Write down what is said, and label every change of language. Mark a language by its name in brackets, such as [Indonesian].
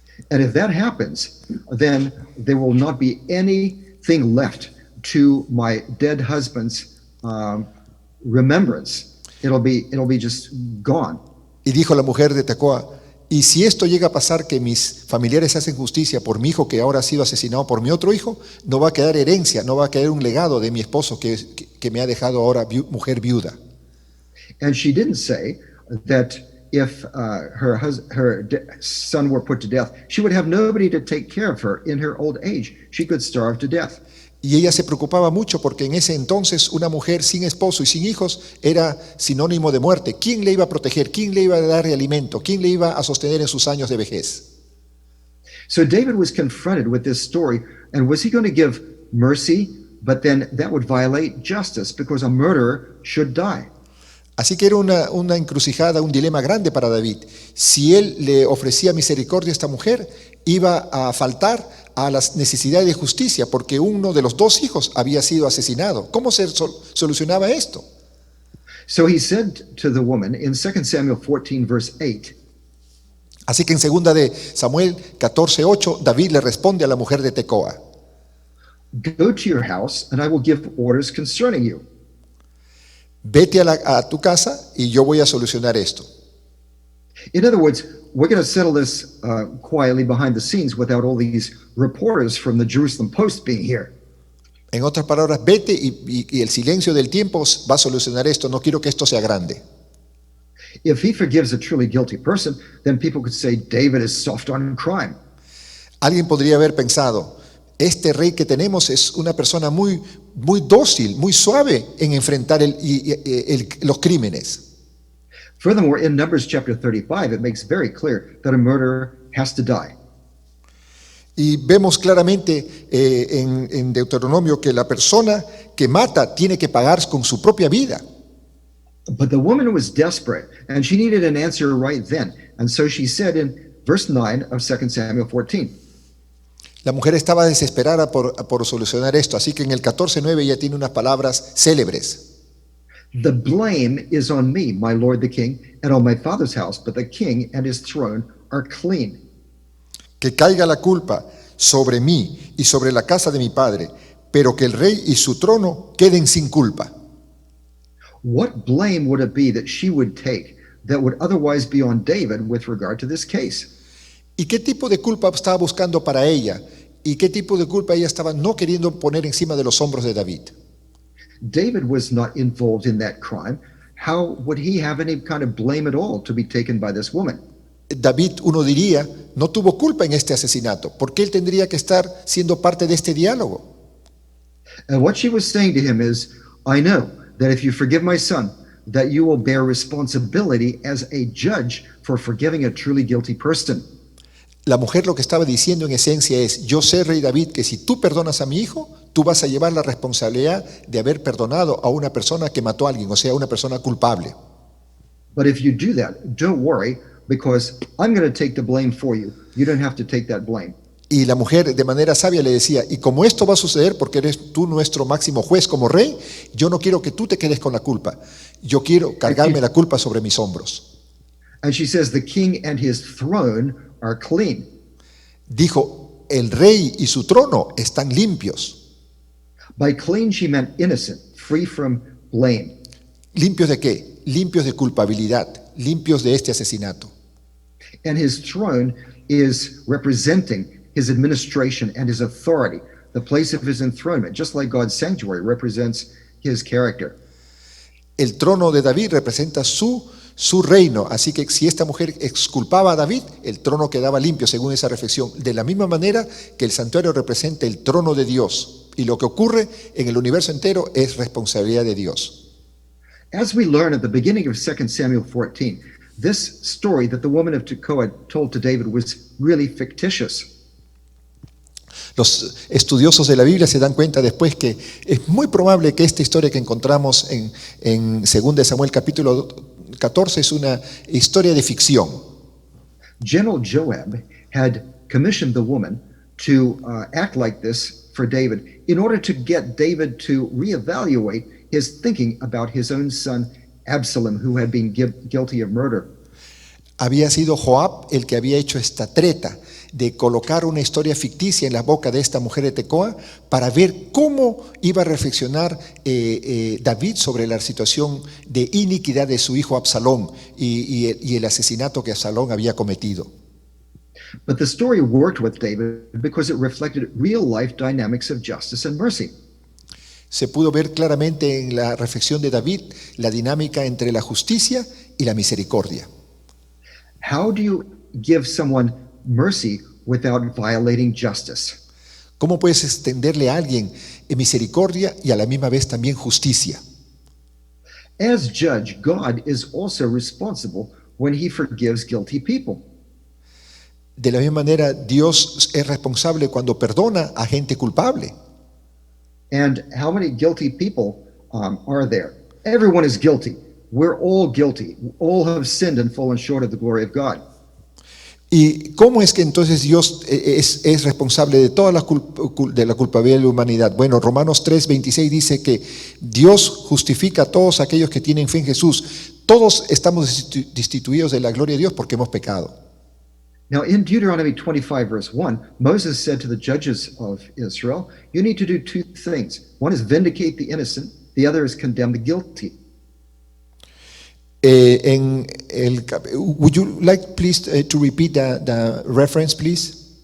[English] And if that happens, then there will not be anything left to my dead husband's remembrance. It'll be just gone. [Spanish] Y dijo la mujer de Tecoa, y si esto llega a pasar que mis familiares hacen justicia por mi hijo que ahora ha sido asesinado por mi otro hijo, no va a quedar herencia, no va a quedar un legado de mi esposo que me ha dejado ahora mujer viuda. [English] And she didn't say that if her son were put to death, she would have nobody to take care of her in her old age. She could starve to death. [Spanish] Y ella se preocupaba mucho porque en ese entonces una mujer sin esposo y sin hijos era sinónimo de muerte. ¿Quién le iba a proteger? ¿Quién le iba a dar alimento? ¿Quién le iba a sostener en sus años de vejez? [English] So David was confronted with this story, and was he going to give mercy? But then that would violate justice because a murderer should die. [Spanish] Así que era una encrucijada, un dilema grande para David. Si él le ofrecía misericordia a esta mujer, iba a faltar a las necesidades de justicia porque uno de los 2 hijos había sido asesinado. ¿Cómo se solucionaba esto? [English] So he said to the woman in 2 Samuel 14, verse 8, [Spanish] Así que en 2 de Samuel 14:8, David le responde a la mujer de Tecoa, [English] "Go to your house, and I will give orders concerning you." [Spanish] vete a tu casa y yo voy a solucionar esto. [English] In other words, we're going to settle this quietly behind the scenes without all these reporters from the Jerusalem Post being here. [Spanish] En otras palabras, vete y el silencio del tiempo va a solucionar esto. No quiero que esto sea grande. [English] If he forgives a truly guilty person, then people could say David is soft on crime. [Spanish] Alguien podría haber pensado, este rey que tenemos es una persona muy dócil, muy suave en enfrentar los crímenes. [English] Furthermore, in Numbers chapter 35, it makes very clear that a murderer has to die. [Spanish] Y vemos claramente en Deuteronomio que la persona que mata tiene que pagar con su propia vida. [English] But the woman was desperate, and she needed an answer right then. And so she said in verse 9 of 2 Samuel 14, [Spanish] La mujer estaba desesperada por solucionar esto, así que en el 14:9 ella tiene unas palabras célebres. [English] "The blame is on me, my lord the king, and on my father's house, but the king and his throne are clean." [Spanish] Que caiga la culpa sobre mí y sobre la casa de mi padre, pero que el rey y su trono queden sin culpa. [English] What blame would it be that she would take that would otherwise be on David with regard to this case? [Spanish] ¿Y qué tipo de culpa estaba buscando para ella? ¿Y qué tipo de culpa ella estaba no queriendo poner encima de los hombros de David? [English] David was not involved in that crime. How would he have any kind of blame at all to be taken by this woman? [Spanish] David, uno diría, no tuvo culpa en este asesinato. ¿Por qué él tendría que estar siendo parte de este diálogo? [English] And what she was saying to him is, "I know that if you forgive my son, that you will bear responsibility as a judge for forgiving a truly guilty person." [Spanish] La mujer lo que estaba diciendo en esencia es, yo sé, rey David, que si tú perdonas a mi hijo, tú vas a llevar la responsabilidad de haber perdonado a una persona que mató a alguien, o sea, una persona culpable. [English] But if you do that, don't worry, because I'm going to take the blame for you. You don't have to take that blame. [Spanish] Y la mujer de manera sabia le decía, y como esto va a suceder porque eres tú nuestro máximo juez como rey, yo no quiero que tú te quedes con la culpa. Yo quiero cargarme la culpa sobre mis hombros. [English] And she says, "The king and his throne are clean." [Spanish] Dijo, el rey y su trono están limpios. [English] By clean, she meant innocent, free from blame. [Spanish] ¿Limpios de qué? Limpios de culpabilidad, limpios de este asesinato. [English] And his throne is representing his administration and his authority The place of his enthronement, just like God's sanctuary, represents his character. [Spanish] El trono de David representa su reino, así que si esta mujer exculpaba a David, el trono quedaba limpio según esa reflexión. De la misma manera que el santuario representa el trono de Dios, y lo que ocurre en el universo entero es responsabilidad de Dios. [English] As we learn at the beginning of 2 Samuel 14, this story that the woman of Tekoa told to David was really fictitious. [Spanish] Los estudiosos de la Biblia se dan cuenta después que es muy probable que esta historia que encontramos en 2 Samuel capítulo 14 es una historia de ficción. [English] General Joab had commissioned the woman to act like this for David in order to get David to reevaluate his thinking about his own son Absalom, who had been guilty of murder. [Spanish] Había sido Joab el que había hecho esta treta de colocar una historia ficticia en la boca de esta mujer de Tecoa para ver cómo iba a reflexionar David sobre la situación de iniquidad de su hijo Absalón y el asesinato que Absalón había cometido. [English] But the story worked with David because it reflected real-life dynamics of justice and mercy. [Spanish] Se pudo ver claramente en la reflexión de David la dinámica entre la justicia y la misericordia. [English] How do you give someone mercy without violating justice? [Spanish] ¿Cómo puedes extenderle a alguien misericordia y a la misma vez también justicia? [English] As judge, God is also responsible when he forgives guilty people. [Spanish] De la misma manera, Dios es responsable cuando perdona a gente culpable. [English] And how many guilty people are there? Everyone is guilty. We're all guilty. All have sinned and fallen short of the glory of God. [Spanish] ¿Y cómo es que entonces Dios es responsable de toda la culpabilidad de la humanidad? Bueno, Romanos 3:26 dice que Dios justifica a todos aquellos que tienen fe en Jesús. Todos estamos destituidos de la gloria de Dios porque hemos pecado. [English] Now, in Deuteronomy 25, verse 1, Moses said to the judges of Israel, you need to do two things. One is vindicate the innocent, the other is condemn the guilty. Would you like please to repeat the reference, please?